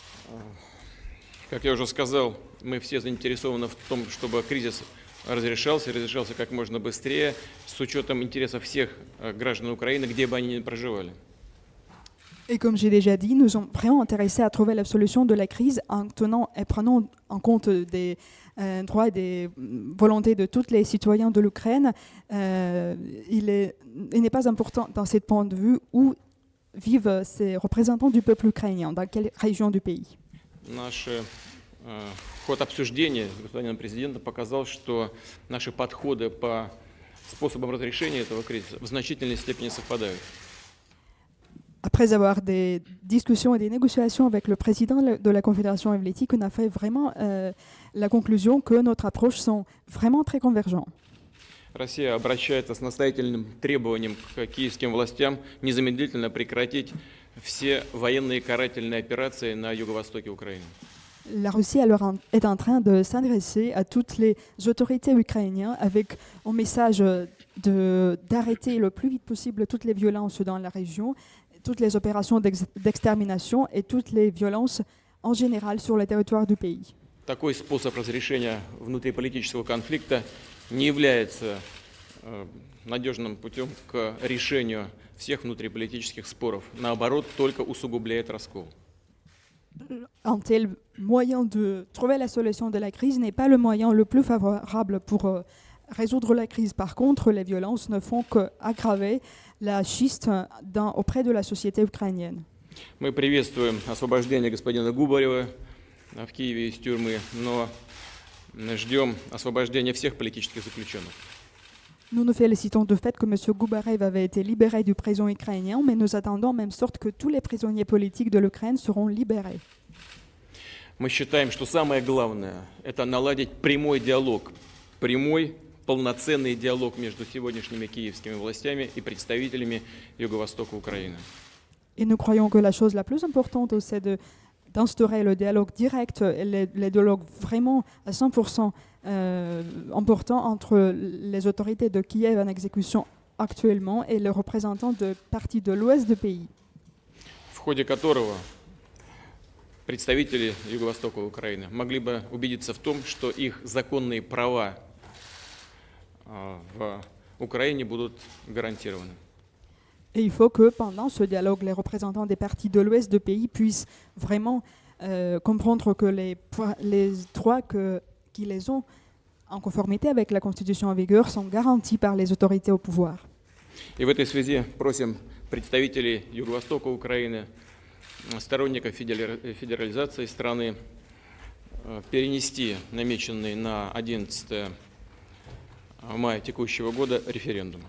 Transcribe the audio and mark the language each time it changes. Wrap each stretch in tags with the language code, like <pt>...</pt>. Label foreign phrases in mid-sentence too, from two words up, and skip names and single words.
<ru>Как я уже сказал, мы все заинтересованы в том, чтобы кризис разрешался как можно быстрее, с учетом интересов всех граждан Украины, где бы они ни проживали.</ru> <fr>Et comme j'ai déjà dit, nous sommes vraiment intéressés à trouver la solution de la crise en tenant et prenant en compte des droits et des volontés de tous les citoyens de l'Ukraine. Il n'est pas important dans ce point de vue où vivent ces représentants du peuple ukrainien, dans quelle région du pays.</fr> <ru>Наш ход обсуждения с господином президентом показал, что наши подходы по способам разрешения этого кризиса в значительной степени совпадают.</ru> <fr>Après avoir des discussions et des négociations avec le président de la Confédération helvétique, on a fait vraiment la conclusion que notre approche sont vraiment très convergentes.</fr> <ru>Россия обращается с настоятельным требованием к киевским властям незамедлительно прекратить все военные карательные операции на юго-востоке Украины.</ru> <fr>La Russie alors est en train de s'adresser à toutes les autorités ukrainiennes avec un message d'arrêter le plus vite possible toutes les violences dans la région, toutes les opérations d'extermination et toutes les violences en général sur le territoire du pays.</fr> <ru>Такой способ разрешения внутриполитического конфликта не является надежным путем к решению всех внутриполитических споров. Наоборот, только усугубляет раскол.</ru> <fr>Un tel moyen de trouver la solution de la crise n'est pas le moyen le plus favorable pour résoudre la crise. Par contre, les violences ne font qu'aggraver la schiste auprès de la société ukrainienne.</fr> <ru>Мы приветствуем освобождение господина Губарева в Киеве из тюрьмы, но ждем освобождения всех политических заключенных.</ru> <fr>Nous nous félicitons du fait que M. Goubarev avait été libéré du prison ukrainien, mais nous attendons en même sorte que tous les prisonniers politiques de l'Ukraine seront libérés.</fr> <ru>Мы считаем, что самое главное – это наладить прямой диалог, прямой, полноценный диалог между сегодняшними киевскими властями и представителями Юго-Востока Украины.</ru> <fr>Et nous croyons que la chose la plus importante, c'est d'instaurer le dialogue direct et le dialogue vraiment à 100% important entre les autorités de Kiev en exécution actuellement et les représentants de parties de l'ouest du pays.</fr> <ru>В ходе которого представители Юго-Востока Украины могли бы убедиться в том, что их законные права в Украине будут гарантированы.</ru> <fr>Et il faut que pendant ce dialogue, les représentants des parties de l'ouest du pays puissent vraiment comprendre que les droits qui les ont en conformité avec la Constitution en vigueur sont garantis par les autorités au pouvoir.</fr> <ru>И в этой связи просим представителей Юго-Востока Украины, сторонников федерализации страны, перенести намеченный на 11 мая текущего года референдум.</ru>